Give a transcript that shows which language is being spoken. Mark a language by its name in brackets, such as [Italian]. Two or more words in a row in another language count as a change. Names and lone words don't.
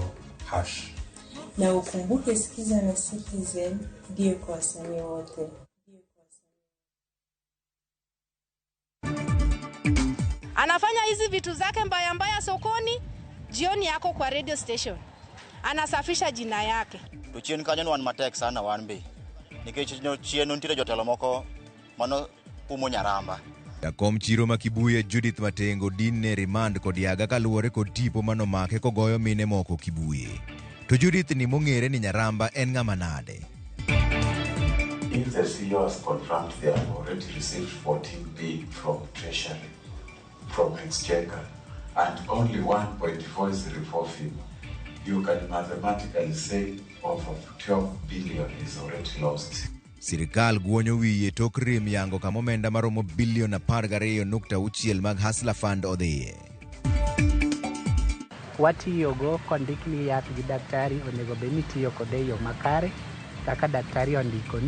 [Swahili] Na ukumbuke sikiza na Citizen ndio kwa wasanii wote. Anafanya hizi vitu zake mbaya mbaya sokoni, jioni yako kwa radio station. Anasafisha jina yake. [Luo (Kenya and Tanzania)] To chien kanyo wan matek sana wan be. Nikech chien nitire jotelo moko mano umo Nyaramba. Jakom chiro ma Kibuye Judith Matengo dinne remand kod yaga kaluwore kod tipo manomake kogoyo mine moko Kibuye. To Judith ni mong'ere ni Nyaramba en ng'ama nade? [English] If the CEO has confirmed they have already received 14 billion from Treasury, from Exchequer, and only 1.4 is reforming, you can mathematically say over 12 billion is already lost. [Luo (Kenya and Tanzania)] Sirikal guonyo wiye tok rem yango kama omenda maromo bilion 12.6 mag Hustler Fund odhiye. Watiyogo kondikni yath gi daktari onego bed ni tiyo kode yo makare kaka daktari ondikoni.